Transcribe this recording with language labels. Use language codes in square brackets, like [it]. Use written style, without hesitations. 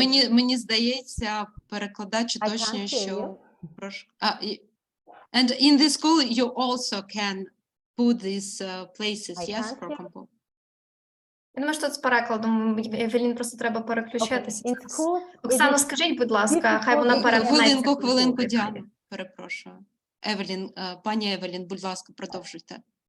[uk] Мені здається, перекладач уточнює, що прошу. [en] And in the school, you also can put these places, yes, for compost. [uk] Я думаю, що тут з перекладом, Евелін, просто треба переключитися. [en] Okay. [uk] Оксано, скажіть, будь ласка, хай вона перекладається. Хвилинку, Діана, перепрошую. Евелін, пані Евелін, будь ласка, продовжуйте.